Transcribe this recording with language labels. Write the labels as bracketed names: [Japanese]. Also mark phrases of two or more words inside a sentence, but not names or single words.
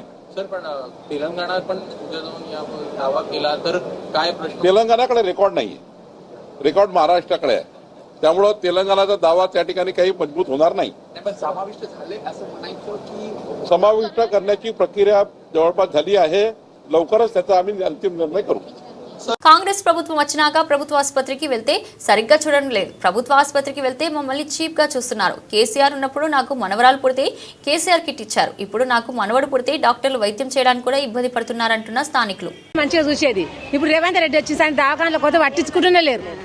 [Marathi] सर पण तेलंगणात पण उद्या जाऊन या दावा केला तर काय प्रश्न? तेलंगणाकडे रेकॉर्ड नाहीये, रेकॉर्ड महाराष्ट्राकडे आहे. त्यामुळं तेलंगणाचा दावा त्या ठिकाणी काही मजबूत होणार नाही. पण समाविष्ट झाले असं म्हणायचं की समाविष्ट करण्याची प्रक्रिया जवळपास झाली आहे. लवकरच त्याचा आम्ही अंतिम निर्णय करू. [Telugu] కాంగ్రెస్ ప్రభుత్వం వచ్చినాక ప్రభుత్వ ఆసుపత్రికి వెళ్తే సరిగ్గా చూడడం లేదు. ప్రభుత్వ ఆసుపత్రికి వెళ్తే మమ్మల్ని చీప్ గా చూస్తున్నారు. కేసీఆర్ ఉన్నప్పుడు నాకు మనవరాలు పుడితే కేసీఆర్ కిట్ ఇచ్చారు. ఇప్పుడు నాకు మనవడు పుడితే డాక్టర్లు వైద్యం చేయడానికి కూడా ఇబ్బంది పడుతున్నారంటున్న స్థానికులు. మంచిగా చూసేది ఇప్పుడు రేవంత్ రెడ్డి వచ్చి దవాఖానలో కొత్త పట్టించుకుంటూనే లేరు.